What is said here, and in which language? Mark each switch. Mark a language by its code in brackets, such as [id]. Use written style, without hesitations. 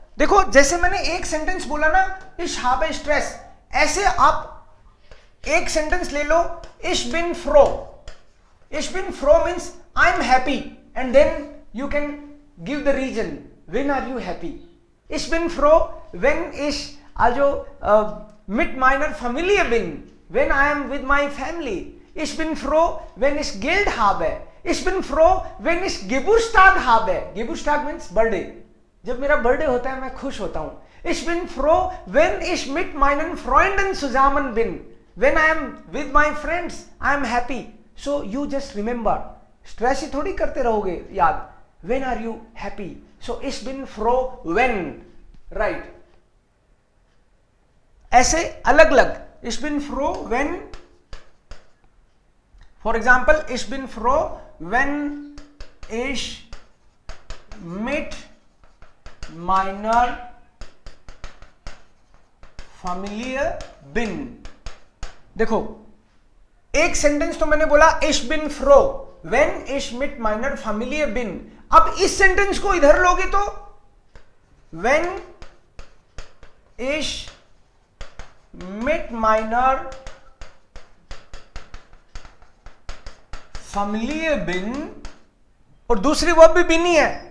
[hi] देखो जैसे मैंने एक सेंटेंस बोला ना, [de] ich habe Stress, [hi] ऐसे आप एक सेंटेंस ले लो, [de] ich bin froh. Ich bin froh [en] means I'm happy, and then you can give the reason. When are you happy? [de] Ich bin froh, wenn ich also mit meiner Familie bin, [en] when I am with my family. [de] Ich bin froh, wenn ich Geld habe. Ich bin froh, wenn ich Geburtstag habe. [en] Geburtstag means birthday. [hi] जब मेरा birthday होता है मैं खुश होता हूं. [de] Ich bin froh, wenn ich mit meinen Freunden zusammen bin. [en] When I am with my friends, I am happy. So you just remember. [hi] Stress ही थोड़ी करते रहोगे याद. [en] When are you happy? So [de] ich bin froh [en] when, right? [hi] ऐसे अलग अलग. [de] Ich bin froh [en] when, for example, [de] ich bin froh when ich mit meiner Familie bin. [hi] देखो एक sentence तो मैंने बोला [de] ich bin froh when ich mit meiner Familie bin. [hi] अब इस सेंटेंस को इधर लोगे तो [de] when ich mit meiner Familie bin, [hi] और दूसरी वर्ब भी bin ही है.